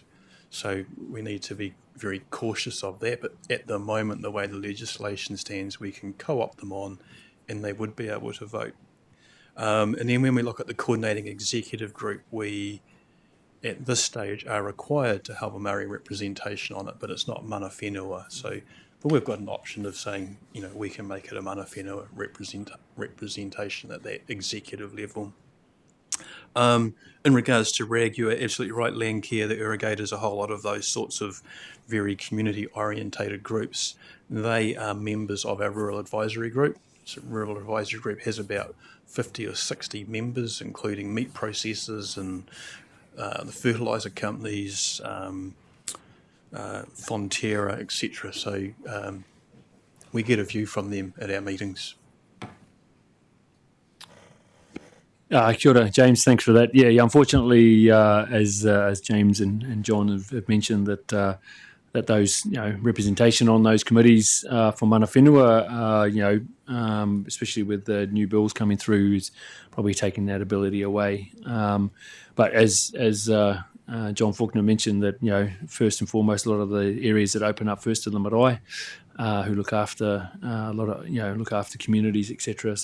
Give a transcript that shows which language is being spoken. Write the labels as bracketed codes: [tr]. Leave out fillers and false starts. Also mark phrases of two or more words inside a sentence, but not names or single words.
[en] So we need to be very cautious of that, but at the moment, the way the legislation stands, we can co-opt them on and they would be able to vote. And then when we look at the coordinating executive group, we, at this stage, are required to have a Māori representation on it, but it's not [mi] mana whenua. [en] But we've got an option of saying, we can make it a [mi] mana whenua [en] representation at that executive level. In regards to RAG, you are absolutely right, Landcare, the irrigators, a whole lot of those sorts of very community-orientated groups. They are members of our Rural Advisory Group. So Rural Advisory Group has about 50 or 60 members, including meat processors and the fertiliser companies, Fonterra, etc. So we get a view from them at our meetings. [mi] Kia ora, [en] James. Thanks for that. Yeah, unfortunately, as James and John have mentioned, that those representation on those committees for [mi] mana whenua, [en] especially with the new bills coming through, is probably taking that ability away. But as John Faulkner mentioned, that first and foremost, a lot of the areas that open up first to the marae, who look after look after communities, etc.